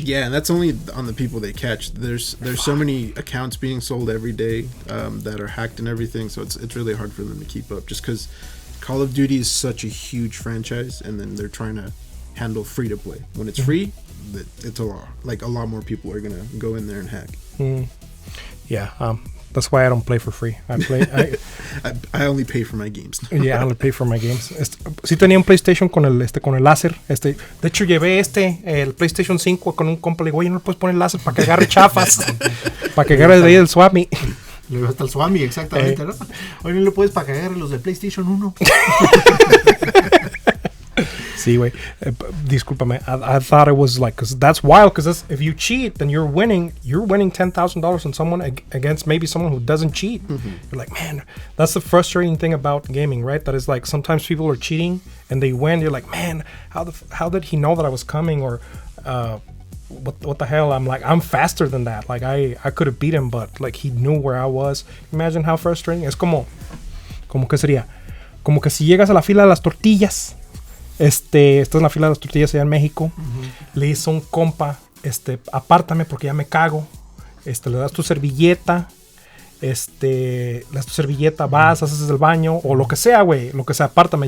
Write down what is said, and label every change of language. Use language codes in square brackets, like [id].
[en] Yeah, and that's only on the people they catch. There's so many accounts being sold every day that are hacked and everything, so it's really hard for them to keep up. Just because Call of Duty is such a huge franchise, and then they're trying to handle free to play. When it's free, it's a lot more people are gonna go in there and hack. Yeah, that's why I don't play for free. I only pay for my games. Yeah, I only pay for my games. [es] Sí tenía un PlayStation con el láser. De hecho llevé el PlayStation 5 con un compa. Le digo, oye, no le puedes poner láser para que agarre chafas. Para que agarre de ahí el Swami. Le digo hasta el Swami, exactamente, ¿no? Oye, no le puedes para que agarre los de PlayStation 1. Sí, güey. Discúlpame. [en] I thought it was like, because that's wild. Because if you cheat, then you're winning $10,000 on someone against maybe someone who doesn't cheat. You're like, man, that's the frustrating thing about gaming, right? That is like sometimes people are cheating and they win. You're like, man, how did he know that I was coming? Or what the hell? I'm like, I'm faster than that. Like I could have beat him, but like he knew where I was. Imagine how frustrating. [es] Es como que sería, como que si llegas a la fila de las tortillas. Esta es la fila de las tortillas allá en México. Le hizo un compa, apártame porque ya me cago. Le das tu servilleta. Le das tu servilleta, vas, haces el baño o lo que sea, güey. Lo que sea, apártame.